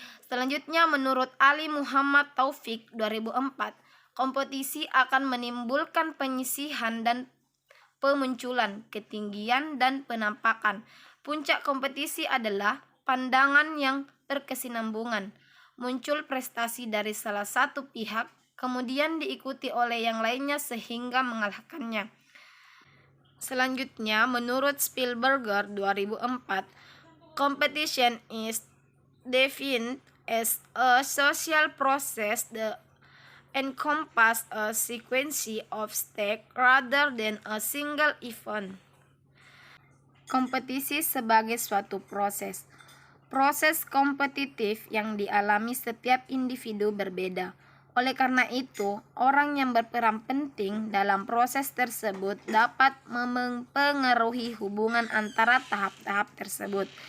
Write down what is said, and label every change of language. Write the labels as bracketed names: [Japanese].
[Indonesian] Selanjutnya, menurut Ali Muhammad Taufik 2004, kompetisi akan menimbulkan penyisihan dan pemunculan, ketinggian dan penampakan. Puncak kompetisi adalah pandangan yang berkesinambungan, muncul prestasi dari salah satu pihak, kemudian diikuti oleh yang lainnya sehingga mengalahkannya. Selanjutnya, menurut [English] Spielberger 2004, competition is defined as a social process that encompasses a sequence of steps rather than a single event. [Indonesian] Kompetisi sebagai suatu proses. Proses kompetitif yang dialami setiap individu berbeda. Oleh karena itu, orang yang berperan penting dalam proses tersebut dapat mempengaruhi hubungan antara tahap-tahap tersebut.